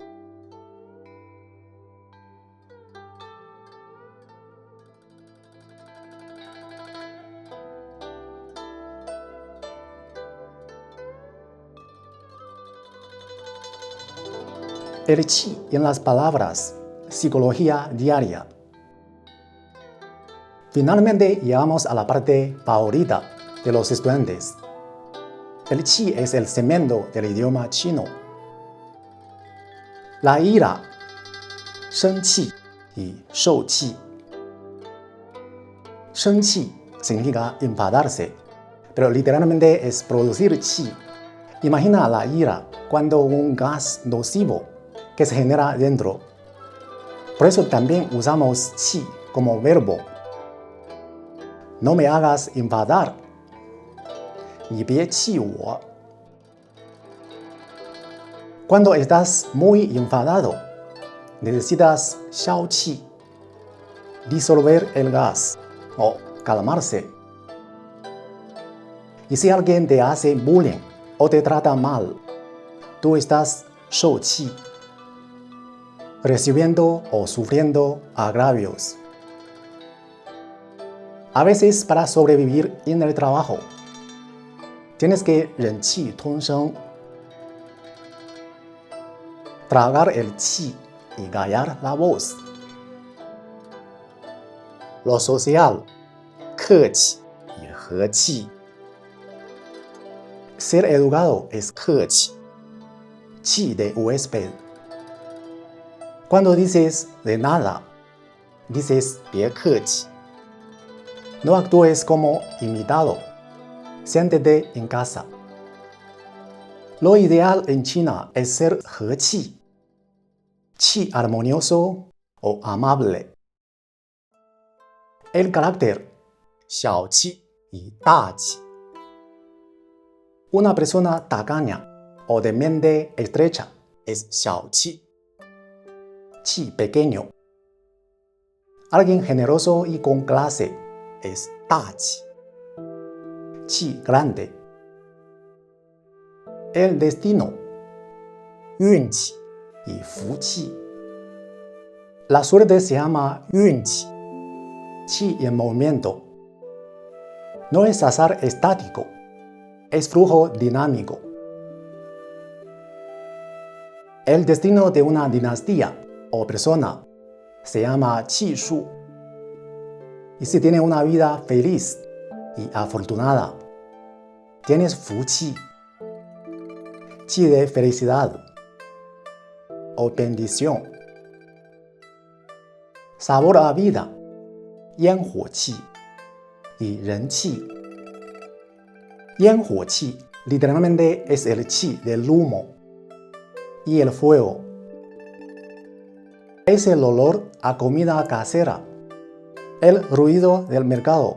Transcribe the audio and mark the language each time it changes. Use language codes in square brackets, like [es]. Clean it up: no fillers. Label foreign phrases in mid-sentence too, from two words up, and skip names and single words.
[es] El qi en las palabras, psicología diaria. Finalmente llegamos a la parte favorita de los estudiantes. El qi es el cemento del idioma chino. La ira, [zh] 生气 y 受气. 生气 [es] significa enfadarse, pero literalmente es producir chi. Imagina la ira cuando un gas nocivo que se genera dentro. Por eso también usamos chi como verbo. No me hagas enfadar. [zh] 你别气我. [es] Cuando estás muy enfadado, necesitas 消气, disolver el gas o calmarse. Y si alguien te hace bullying o te trata mal, tú estás 受气, recibiendo o sufriendo agravios. A veces para sobrevivir en el trabajo, tienes que 忍气吞声, tragar el chi y callar la voz. Lo social, [zh] 客气y 和气. [es] Ser educado es 客气, chi de huésped. Cuando dices de nada, dices [zh] 别客气. [es] No actúes como invitado. Siéntete en casa. Lo ideal en China es ser 和气, chi armonioso o amable. El carácter, [zh] 小气 y 大气. [es] Una persona tacaña o de mente estrecha es 小气, chi pequeño. Alguien generoso y con clase es 大气, chi grande. El destino, [zh] 运气 y 福气. [es] La suerte se llama 运气, chi en movimiento. No es azar estático, es flujo dinámico. El destino de una dinastía o persona se llama [zh] 气数. [es] Y si tienes una vida feliz y afortunada, tienes [zh] 福气, [es] chi de felicidad o bendición. Sabor a vida, [zh] 烟火气 y 人气. [es] 烟火气 literalmente es el chi del humo y el fuego. Es el olor a comida casera, el ruido del mercado.